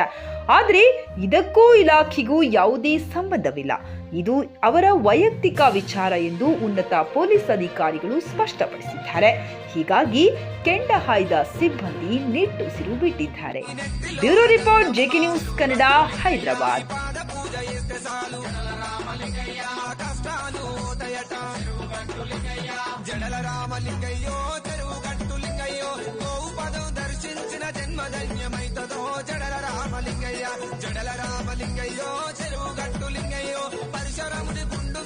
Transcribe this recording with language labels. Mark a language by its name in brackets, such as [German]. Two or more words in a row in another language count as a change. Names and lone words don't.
[Kannada] ಆದರೆ ಇದಕ್ಕೂ ಇಲಾಖೆಗೂ ಯಾವುದೇ ಸಂಬಂಧವಿಲ್ಲ. ಇದು ಅವರ ವೈಯಕ್ತಿಕ ವಿಚಾರ ಎಂದು ಉನ್ನತ ಪೊಲೀಸ್ ಅಧಿಕಾರಿಗಳು ಸ್ಪಷ್ಟಪಡಿಸಿದ್ದಾರೆ. ಹೀಗಾಗಿ ಕೆಂಡ ಹಾಯ್ದ ಸಿಬ್ಬಂದಿ ನಿಟ್ಟುಸಿರು ಬಿಟ್ಟಿದ್ದಾರೆ. [English] Bureau report, [Kannada] ಜೆಕೆ ನ್ಯೂಸ್ ಕನ್ನಡ, ಹೈದರಾಬಾದ್. [Telugu] జడల రామలింగయ్యో చెరువుగట్టు లింగయ్యో గోపదం దర్శించిన జన్మధన్యమైతదో జడల రామలింగయ్య జడల రామలింగయ్యో చెరువుగట్టు లింగయ్యో పరశురాముడి